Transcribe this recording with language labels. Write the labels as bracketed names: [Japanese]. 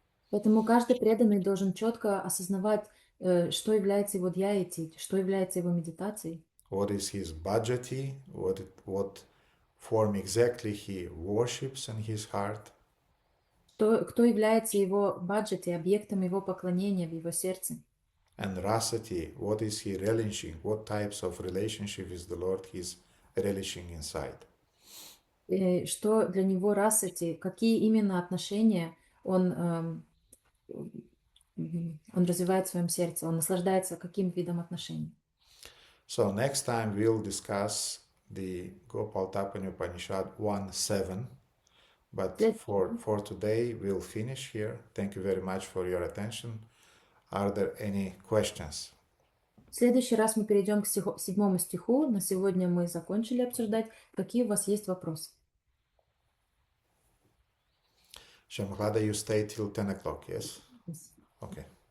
[Russian] Поэтому каждый преданный должен четко осознавать, что является его дьяити, что является его медитацией. [English] What is his bhajati, what form exactly he worships in his heart. [Russian] Кто является его баджати, объектом его поклонения в его сердце. [English] And rasati, what is he relishing, what types of relationship with the Lord he is relishing inside. [Russian] Что для него расати, какие именно отношения он развивает в своем сердце, он наслаждается каким видом отношений. [English] So next time we'll discuss the Gopal Tapani Upanishad 1.7, but for today we'll finish here. Thank you very much for your attention. Are there any questions? [Russian] В следующий раз мы перейдем к 7 стиху. На сегодня мы закончили обсуждать. Какие у вас есть вопросы? [English] Shamaklada, you stay till 10 o'clock, yes? Yes. Okay.